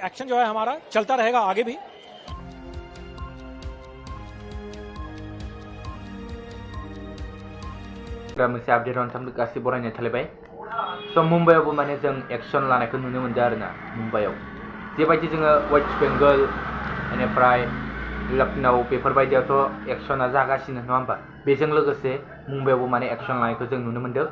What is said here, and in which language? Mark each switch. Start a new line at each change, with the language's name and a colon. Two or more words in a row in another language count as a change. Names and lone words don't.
Hindi: एक्शन जो है हमारा चलता रहेगा आगे भी।
Bodo: मोनसे आपडेट होनो गासै बरायनाय थालायबाय। स' मुम्बाइआवबो माने जों एक्सन लानायखौ नुनो मोनदों आरोना। मुम्बाइआव जेबायदि जोङो वेस्ट बेंगल बेनिफ्राय लखनौ बेफोरबायदियावथ' एक्सना जागासिनो नङा होमबा, बेजों लोगोसे मुम्बाइआवबो माने एक्सन लानायखौ जों नुनो मोनदों।